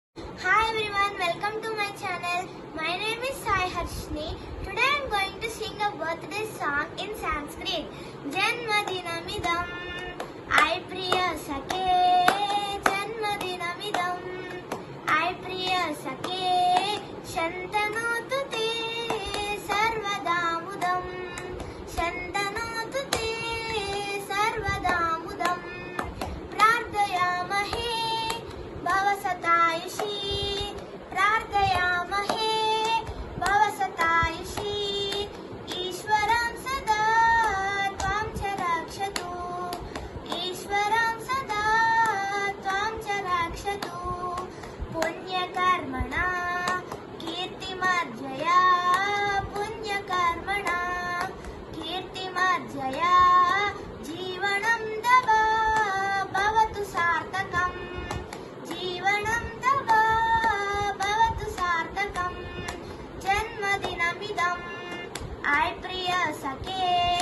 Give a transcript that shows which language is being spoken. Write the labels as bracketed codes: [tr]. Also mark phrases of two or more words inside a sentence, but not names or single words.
[en] Hi everyone, welcome to my channel. My name is Sai Harshni. Today I am going to sing a birthday song in Sanskrit. [sa] जन्मदिनमिदम् अयि प्रिय सखे जन्मदिनमिदम् अयि प्रिय सखे शन्तनोतु ते सर्वदामुदम् शन्तनोतु ते सर्वदामुदम् प्रार्थयामहे भवसतायुषी प्रार्थयामहे भवसतायुषी ईश्वरं सदा त्वां च रक्षतु ईश्वरं सदा त्वां च रक्षतु पुण्यकर्मणा कीर्तिमर्जया पुण्यकर्मणा कीर्तिमर्जया जीवनं तव भवतु सार्थकम् जीवनं तव भवतु सार्थकम् जन्मदिनमिदं I प्रिय सखे